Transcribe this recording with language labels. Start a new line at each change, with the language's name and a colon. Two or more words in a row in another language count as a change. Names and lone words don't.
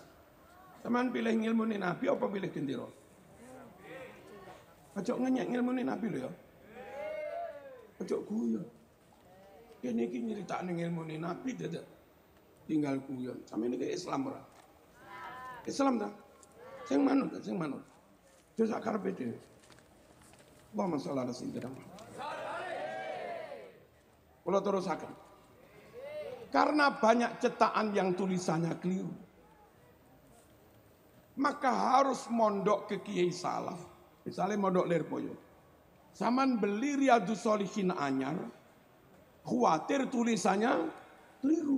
Javanese: Taman pilih ilmu ni Nabi apa pilih gendero? Ojo ngenyek ilmu ni Nabi lho ya. Ojo guyon. Kene iki nyritakne ilmu ni Nabi dadak tinggal guyon. Sampe niki Islam ora? Islam ta? Sing manut. Terus sak karepe dhewe.
Arabic: اللهم صل على سيدنا محمد.
Javanese: Kula terusaken.
Indonesian: Karena banyak cetakan yang tulisannya keliru, maka harus mondok ke kiai salaf. Misalnya mondok Lirboyo.
Javanese: Saman beli
Indonesian: Riyadhus Shalihin anyar, khawatir tulisannya keliru.